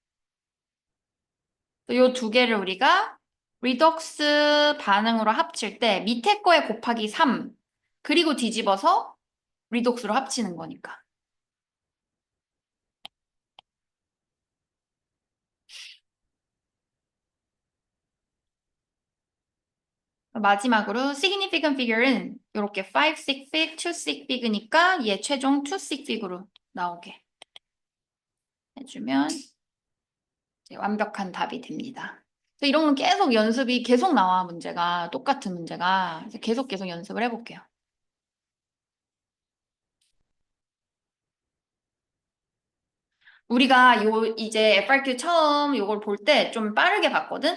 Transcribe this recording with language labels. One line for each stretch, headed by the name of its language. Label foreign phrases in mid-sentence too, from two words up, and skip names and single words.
Korean: 요 두 개를 우리가 리독스 반응으로 합칠 때 밑에 거에 곱하기 3, 그리고 뒤집어서 리독스로 합치는 거니까. 마지막으로
English: significant figure
Korean: 는 이렇게 5
English: sig fig, 2 sig fig
Korean: 니까 얘 최종 2
English: sig fig
Korean: 으로 나오게 해주면 이제 완벽한 답이 됩니다. 그래서 이런 건 계속 연습이 계속 나와, 문제가. 똑같은 문제가. 그래서 계속 연습을 해볼게요. 우리가 이제 FRQ 처음 요걸 볼 때 좀 빠르게 봤거든?